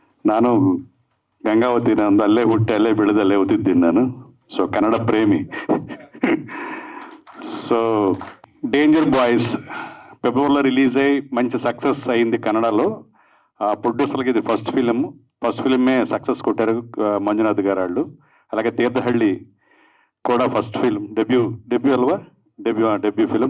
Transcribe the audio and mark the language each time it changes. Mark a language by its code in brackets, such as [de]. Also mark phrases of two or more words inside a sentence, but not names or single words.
[kn] ನಾನು ಗಂಗಾವತಿ ನಂದು ಅಲ್ಲೇ ಹುಟ್ಟಿ ಅಲ್ಲೇ ಬೆಳೆದು ಅಲ್ಲೇ ಓದಿದ್ದೀನಿ ನಾನು. ಸೊ ಕನ್ನಡ ಪ್ರೇಮಿ. [te] సో డేంజర్ బాయ్స్ ఫిబ్రవరిలో రిలీజ్ అయ్యి మంచి సక్సెస్ అయింది కన్నడలో. ప్రొడ్యూసర్కి ఇది ఫస్ట్ ఫిలిమే సక్సెస్ కొట్టారు మంజునాథ్ గారు వాళ్ళు. అలాగే తీర్థహళ్ళి కూడా [en] first film debut [te] అల్వా [en] debut film.